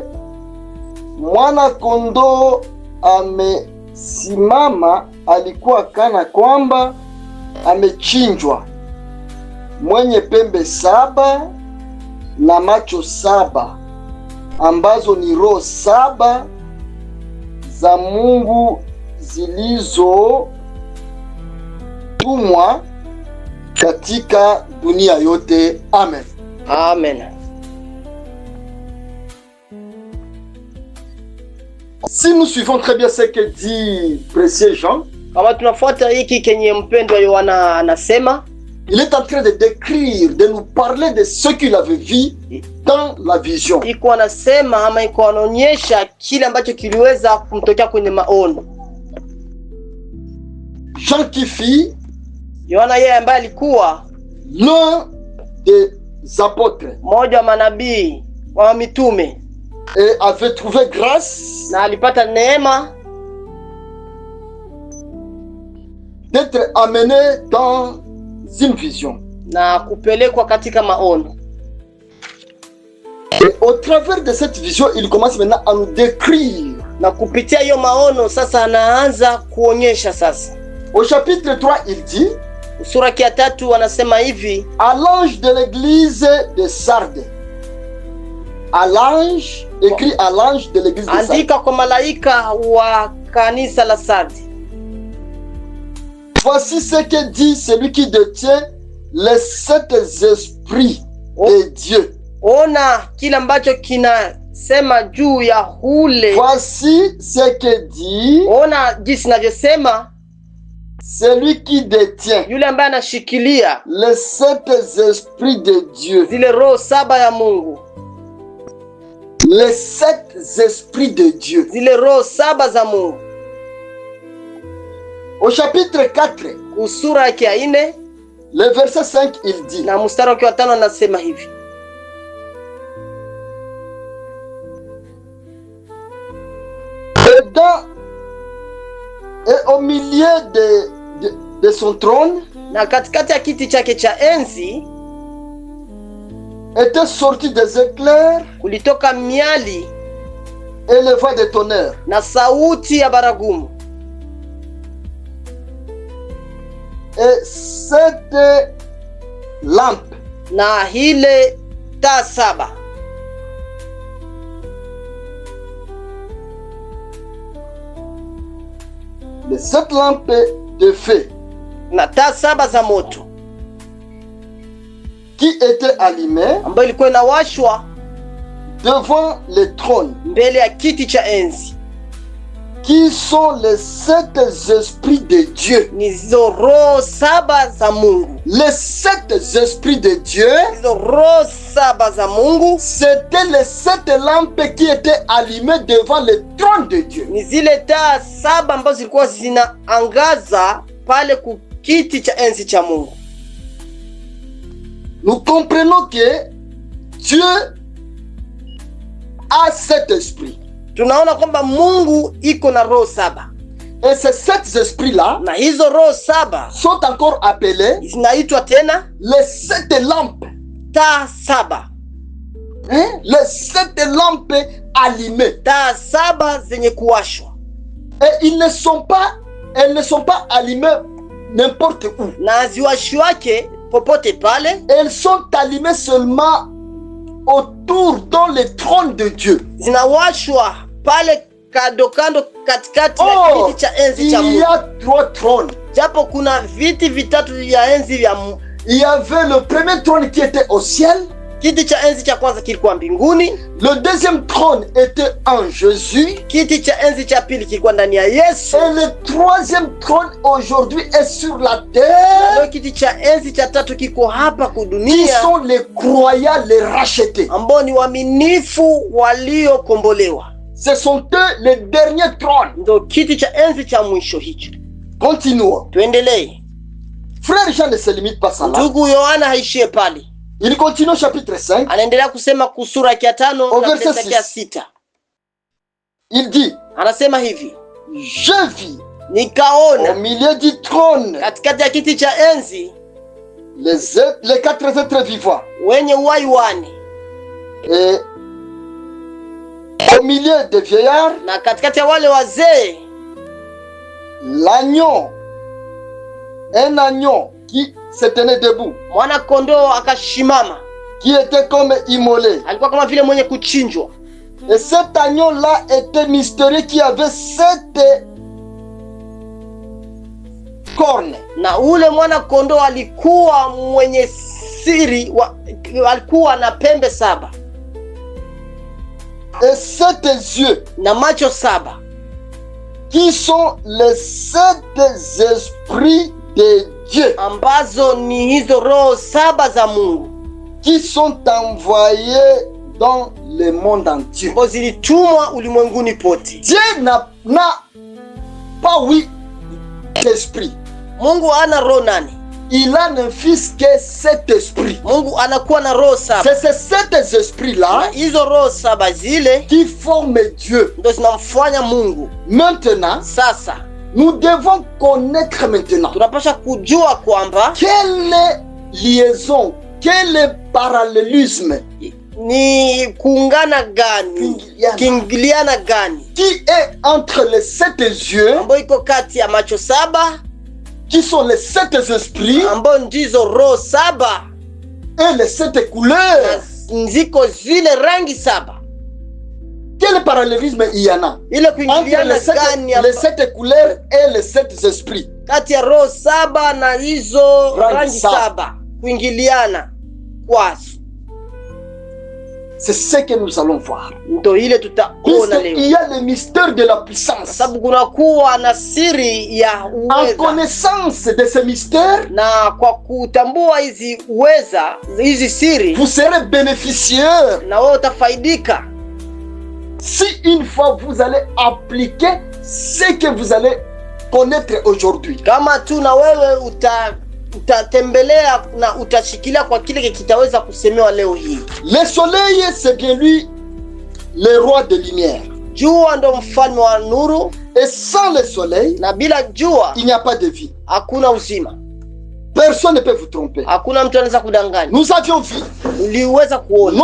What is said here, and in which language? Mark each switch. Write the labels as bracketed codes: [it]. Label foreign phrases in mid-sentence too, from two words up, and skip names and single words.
[sw] mwana kondoo amesimama, alikuwa kana kwamba amechinjwa, mwenye pembe saba na macho saba, ambazo ni roho saba za Mungu zilizotumwa katika dunia yote. Amen. Amen. [fr] Si nous suivons très bien ce que dit précieux Jean, [sw] kama tunafuata hiki kenye mpendwa Yohana anasema, [fr] il est en train de décrire, de nous parler de ce qu'il avait vu dans la vision. [sw] Iko anasema ama iko anaonyesha kile ambacho kiliweza kumtokea kwenye maono. [fr] Jean qui fit, [sw] Yohana yeye ambaye alikuwa [fr] l'un des apôtres, [sw] mmoja wa manabii wa mitume, [fr] et avait trouvé grâce, [sw] na alipata neema [fr] d'être amené dans une vision. [sw] Na kupelekwa katika maono. [fr] Et au travers de cette vision, il commence maintenant à nous décrire. [sw] Na kupitia hiyo maono sasa anaanza kuonyesha sasa. [fr] Au chapitre 3, il dit, [sw] sura ya 3 anasema hivi, [fr] à l'ange de l'église de Sardes. À l'ange, écrit à l'ange de l'église de Sardes. [sw] Andika kwa malaika wa kanisa la Sardi. [fr] Voici ce que dit celui qui détient les 7 esprits de Dieu. [sw] Ona kile ambacho kinasema juu ya ule. [fr] Voici ce que dit, [sw] ona jinsi navyosema, [fr] celui qui détient [sw] yule ambaye anashikilia [fr] les 7 esprits de Dieu. [sw] Zile roho 7 ya Mungu. [fr] Les 7 esprits de Dieu. [sw] Zile roho 7 za Mungu. [fr] Au chapitre 4, [sw] sura ya 4, [fr] le verset 5, il dit, [sw] na mstari wa 5 anasema hivi, [fr] et au milieu de son trône, [sw] na katikati ya kiti chake cha enzi, [fr] étaient sortis des éclairs, [sw] kulitoka miali [fr] et les voix de tonnerre, [sw] na sauti ya baragumu. [fr] Et 7 lampes, [sw] na hile taa 7, [fr] les 7 lampes de feu, [sw] na taa 7 za moto, [fr] qui étaient allumées, [sw] ambayo ilikuwa inawashwa [fr] devant le trône, [sw] mbele ya kiti cha enzi, [fr] qui sont les 7 esprits de Dieu. [sw] Nizo roho 7 za Mungu. [fr] Les 7 esprits de Dieu, [sw] nizo roho 7 za Mungu, [fr] c'était les 7 lampes qui étaient allumées devant le trône de Dieu. [sw] Ni zile taa 7 ambazo zilikuwa zinaangaza pale ku kiti cha enzi cha Mungu. [fr] Nous comprenons que Dieu a 7 esprits. [sw] Tunaona kwamba Mungu iko na roho 7. [fr] Et ces 7 esprits-là, [sw] na hizo roho 7 [fr] sont encore appelés, [sw] zinaitwa tena [fr] les 7 lampes. [sw] Taa 7. [fr] Les 7 lampes allumées. [sw] Taa 7 zenye kuwashwa. [fr] Et elles ne sont pas allumées n'importe où. [sw] Na ziwashwake popote pale. [fr] Elles sont allumées seulement autour dans le trône de Dieu. [sw] Zinawashwa pale kando katikati ya kiti cha enzi cha Mungu. [fr] Il y a 3 trônes. [sw] Japo kuna viti vitatu vya enzi vya Mungu. [fr] Il y avait le premier trône qui était au ciel. [sw] Kiti cha enzi cha kwanza kilikuwa mbinguni. [fr] Le deuxième trône était en Jésus. [sw] Kiti cha enzi cha pili kilikuwa ndani ya Yesu. [fr] Et le troisième trône aujourd'hui est sur la terre. [sw] Na kiti cha enzi cha tatu kiko hapa kudunia. [fr] Qui sont les croyants, les rachetés. [sw] Ambao ni waaminifu waliokombolewa. [fr] Ce sont eux les derniers trônes. [sw] Ndo kiti cha enzi cha mwisho hicho. [fr] Continuons. [sw] Tuendelee. [fr] Frère Jean ne se limite pas ça là. [sw] Ndugu Yohana haishie pale. [fr] Il continue au chapitre 5. [sw] Anaendelea kusema kusura ya 5 na verse ya 6. [fr] Il dit, [sw] anasema hivi, [fr] je vis [sw] nikaona [fr] au milieu du trône [sw] katikati ya kiti cha enzi [fr] les 4 êtres vivants. [sw] Wenye uhai wane. [fr] Et au milieu des vieillards, [sw] na katikati ya wale wazee, [fr] l'agneau, un agneau qui se tenait debout, [sw] mwana kondoo akashimama, [fr] qui était comme immolé. [sw] Alikuwa kama vile mwenye kuchinjwa. [fr] Et cet agneau-là était mystérieux, qui avait 7 cornes. [sw] Na ule mwana kondoo alikuwa mwenye siri alikuwa na pembe 7. [fr] Et 7 yeux, [sw] na macho 7, [fr] qui sont les 7 esprits de Dieu, [sw] ambazo ni hizo roho 7 za Mungu, [fr] qui sont envoyés dans le monde entier. [sw] Ambazo zilitumwa ulimwenguni pote. [fr] Dieu n'a pas 8 esprits. [sw] Mungu ana roho 8. [fr] Il a un fils que 7 esprits. [sw] Mungu anakuwa na roho 7. [fr] C'est ces 7 esprits-là, [sw] na hizo roho 7 zile, [fr] qui forment Dieu. [sw] Ndio zinamfanya Mungu. [fr] Maintenant, [sw] sasa [fr] nous devons connaître maintenant, [sw] tunapasha kujua kwamba [fr] quelle liaison, quel parallélisme [sw] ni kuungana gani, kiingiliana gani, [fr] qui est entre les 7 yeux, [sw] ambayo iko kati ya macho 7, [fr] qui sont les 7 esprits, [sw] ambayo ndizo roho 7, [fr] et les 7 couleurs. [sw] Nziko zile rangi 7. [fr] Quel parallélisme il y en a [sw] Ile [fr] entre [sw] kuingiliana gani [fr] les 7 couleurs et les 7 esprits? [sw] kati ya roho 7 na hizo rangi 7 kuingiliana kwazo? [fr] C'est ce que nous allons voir. [sw] Ndio ile tutaona leo. [fr] Il y a le mystère de la puissance. [sw] Sababu kuna kuwa na siri ya uweza. [fr] En connaissance de ce mystère, [sw] na kwa kutambua hizi uweza, hizi siri, [fr] vous serez bénéficiaire. [sw] Na wewe utafaidika. [fr] Si une fois vous allez appliquer ce que vous allez connaître aujourd'hui. [sw] Kama tu na wewe utatembelea na utashikilia kwa kile kitaweza kusemewa leo hii. [fr] Le soleil, c'est bien lui le roi de lumière. [sw] Jua ndo mfalme wa nuru. [fr] Et sans le soleil, [sw] na bila jua [fr] il n'y a pas de vie. [sw] Hakuna uzima. [fr] Personne ne peut vous tromper. [sw] Hakuna mtu anaweza kudanganya. [fr] Nous avions vu. [sw] Uliweza kuona.